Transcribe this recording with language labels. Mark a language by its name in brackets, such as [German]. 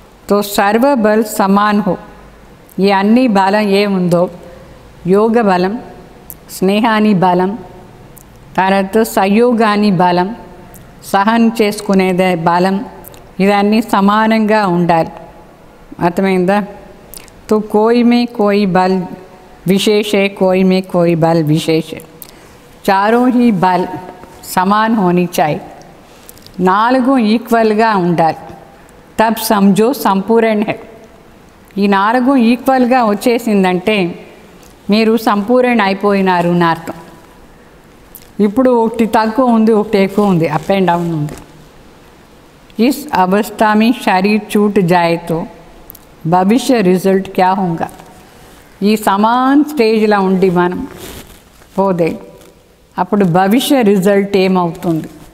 [Hindi] तो सर्व बल समान हो. [Telugu] ఈ అన్ని బలం ఏముందో యోగ బలం, స్నేహాని బలం, తర్వాత సహయోగాని బలం, సహనం చేసుకునేదే బలం, ఇవన్నీ సమానంగా ఉండాలి. అర్థమైందా? [Hindi] तो कोई में कोई बल विशेष है, कोई में कोई बल विशेष है. चारों ही बल समान होनी चाहिए. [Telugu] 4 ఈక్వల్గా ఉండాలి. [Hindi] तब समझो संपूर्ण है. [Telugu] ఈ 4 ఈక్వల్గా వచ్చేసిందంటే మీరు సంపూర్ణ అయిపోయినారు అని అర్థం. ఇప్పుడు ఒకటి తక్కువ ఉంది, ఒకటి ఎక్కువ ఉంది, అప్ అండ్ డౌన్ ఉంది. [Hindi] इस अवस्था में शरीर छूट जाए तो భవిష్య రిజల్ట్ క్యా హోగా? [Telugu] ఈ సమాన్ స్టేజ్లో ఉండి మనం పోదే అప్పుడు భవిష్య రిజల్ట్ ఏమవుతుంది?